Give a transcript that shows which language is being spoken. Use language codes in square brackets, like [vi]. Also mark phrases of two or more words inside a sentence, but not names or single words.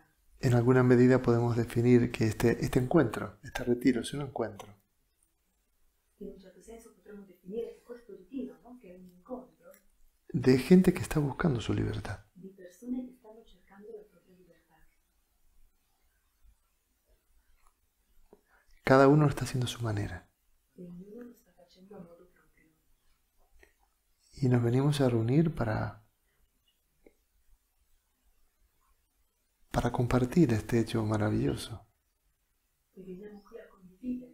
[es] En alguna medida podemos definir que este encuentro, este retiro, es un encuentro [it] In un certo senso potremmo definire che questo ritiro, no? Che è un incontro [es] de gente que está buscando su libertad. [it] di persone che stanno cercando la propria libertà. [es] Cada uno lo está haciendo a su manera. [it] E ognuno lo sta facendo a modo proprio. [es] Y nos venimos a reunir para compartir este hecho maravilloso. [it] E veniamo qui a condividere